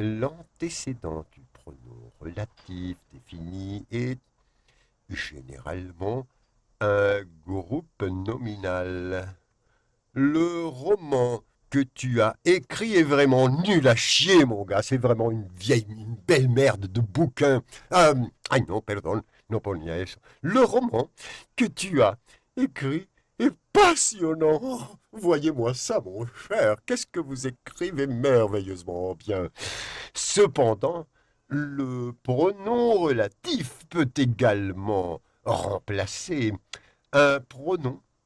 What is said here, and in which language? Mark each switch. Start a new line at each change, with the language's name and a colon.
French: L'antécédent du pronom relatif défini est généralement un groupe nominal. Le roman que tu as écrit est vraiment nul à chier, mon gars. C'est vraiment une belle merde de bouquin.
Spanish: Ay
French: non, pardon,
Spanish: no ponía eso.
French: Le roman que tu as écrit est passionnant. Oh, voyez-moi ça, mon cher. Qu'est-ce que vous écrivez merveilleusement bien. Cependant, le pronom relatif peut également remplacer un pronom.